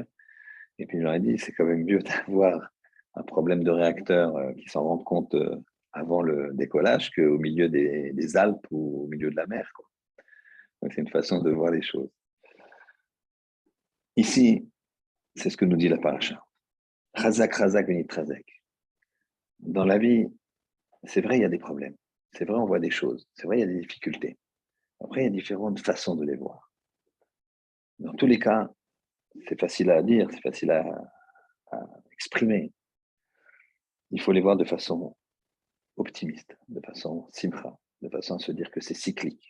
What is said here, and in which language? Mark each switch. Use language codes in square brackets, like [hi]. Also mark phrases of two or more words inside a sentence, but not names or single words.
[fr] Et puis, je leur ai dit, c'est quand même mieux d'avoir un problème de réacteur qui s'en rendent compte avant le décollage qu'au milieu des Alpes ou au milieu de la mer, quoi. Donc, c'est une façon de voir les choses. Ici, c'est ce que nous dit la paracha. [he] חזק, חזק, ונתחזק. [fr] Dans la vie, c'est vrai, il y a des problèmes. C'est vrai, on voit des choses. C'est vrai, il y a des difficultés. Après, il y a différentes façons de les voir. Dans tous les cas, c'est facile à dire, c'est facile à exprimer. Il faut les voir de façon optimiste, de façon simcha, de façon à se dire que c'est cyclique.